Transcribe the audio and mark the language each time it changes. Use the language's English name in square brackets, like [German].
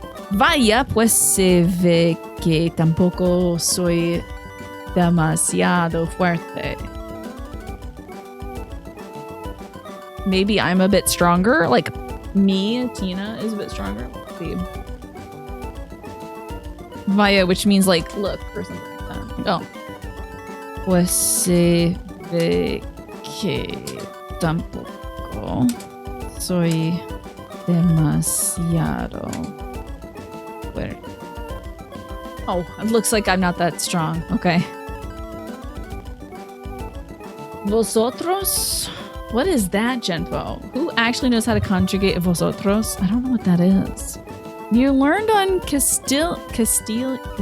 [Spanish] Vaya, pues se ve que tampoco soy demasiado fuerte. [English] maybe I'm a bit stronger. Like me, Tina, is a bit stronger. Let's see. Vaya, which means like look or something like that. Oh. [Spanish] Puede que tampoco soy demasiado fuerte. [English] Oh, it looks like I'm not that strong. Okay. Vosotros? What is that, Genpo? Who actually knows how to conjugate vosotros? I don't know what that is. You learned on Castilian.